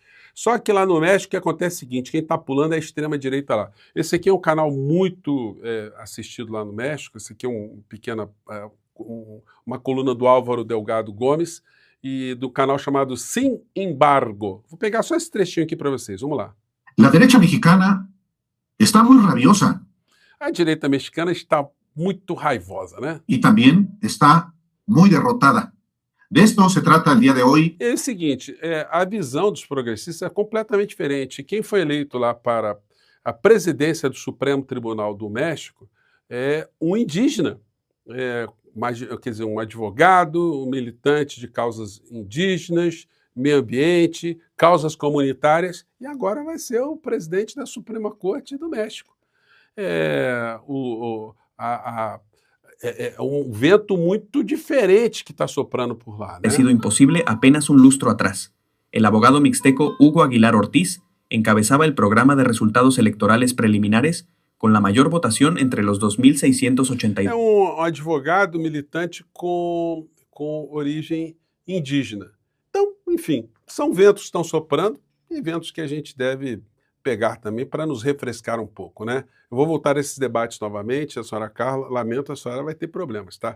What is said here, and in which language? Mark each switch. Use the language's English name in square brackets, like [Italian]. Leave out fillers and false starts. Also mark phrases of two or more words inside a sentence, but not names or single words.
[Portuguese] Só que lá no México o que acontece é o seguinte, quem está pulando é a extrema-direita lá. Esse aqui é um canal muito assistido lá no México, esse aqui é uma coluna do Álvaro Delgado Gomes e do canal chamado Sin Embargo. Vou pegar só esse trechinho aqui para vocês, vamos lá. [Spanish] La derecha mexicana está muy rabiosa. [Portuguese] A direita mexicana está muito raivosa, né? [Spanish] Y también está muy derrotada. De esto se trata el día de hoy. [Portuguese] É o seguinte, a visão dos progressistas é completamente diferente. Quem foi eleito lá para a presidência do Supremo Tribunal do México é um indígena, quer dizer, um advogado, um militante de causas indígenas, meio ambiente, causas comunitárias, e agora vai ser o presidente da Suprema Corte do México. é um vento muito diferente que está soprando por lá, né? [Spanish] Ha sido imposible apenas un lustro atrás. El abogado mixteco Hugo Aguilar Ortiz encabezaba el programa de resultados electorales preliminares con la mayor votación entre los [Portuguese] É 2.682. um advogado militante com origem indígena. Então, enfim, são ventos que estão soprando e ventos que a gente deve pegar também para nos refrescar um pouco, né? Eu vou voltar a esses debates novamente, a senhora Carla, lamento, a senhora vai ter problemas, tá?